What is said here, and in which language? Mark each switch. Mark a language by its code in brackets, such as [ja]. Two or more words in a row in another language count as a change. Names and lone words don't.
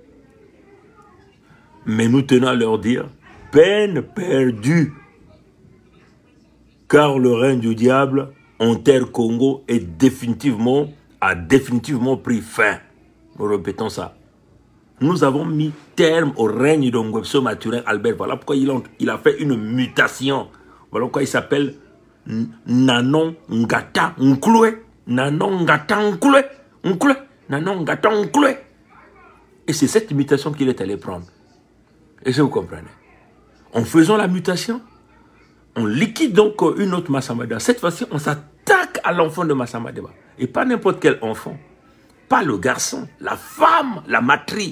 [fr] Mais nous tenons à leur dire, peine perdue, car le règne du diable en terre Congo a définitivement pris fin. Nous répétons ça. Nous avons mis terme au règne de Ngwebso Mathurin Albert. Voilà pourquoi il a fait une mutation. Voilà pourquoi il s'appelle Nanon Ngata Nkloué. Nanon Ngata Nkloué. Nkloué. Nanon Ngata Nkloué. Et c'est cette mutation qu'il est allé prendre. Et ça vous comprenez. En faisant la mutation, on liquide donc une autre Massamba Deba. Cette fois-ci, on s'attaque à l'enfant de Massamba Deba. Et pas n'importe quel enfant. Pas le garçon, la femme, la matrie.